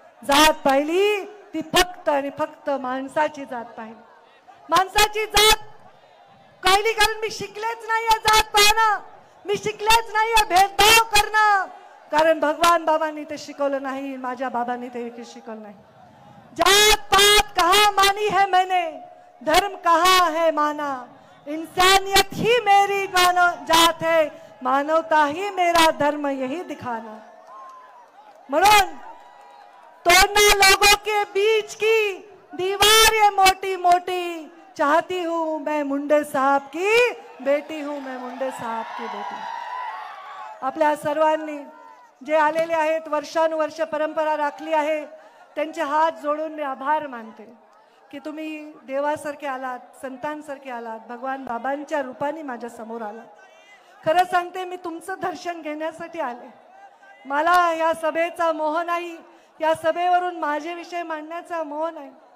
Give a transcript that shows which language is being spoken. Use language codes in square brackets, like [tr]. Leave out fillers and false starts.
[mr] जात पाहिली ती फक्त आणि फक्त माणसाची जात पाहिली. माणसाची जात पाहिली कारण मी शिकलेच नाहीये जात पाहणं, मी शिकलेच नाहीये भेदभाव करणं, कारण भगवान बाबांनी ते शिकवलं नाही, माझ्या बाबांनी ते शिकवलं नाही. [hi] जात पात कहा मानी है मैंने, धर्म कहाँ है माना, इंसानियत ही मेरी जात है, मानवता ही मेरा धर्म, यही दिखाना. म्हणून तोड़ना लोगों के बीच की दीवार ये मोटी मोटी, चाहती हूँ मैं मुंडे साहब की बेटी हूँ, मैं मुंडे साहब की बेटी. [mr] आपल्या सर्वांनी जे आलेले आहेत, वर्षानुवर्ष परंपरा राखली आहे, त्यांचे हात जोडून मी आभार मानते की तुम्ही देवासारखे आलात, संतांसारखे आलात, भगवान बाबांच्या रूपाने माझ्या समोर आलात. खरं सांगते, मी तुमचं दर्शन घेण्यासाठी आले. मला या सभेचा मोह नाही, या सभेवरून माझे विषय मांडण्याचा मोह नाही.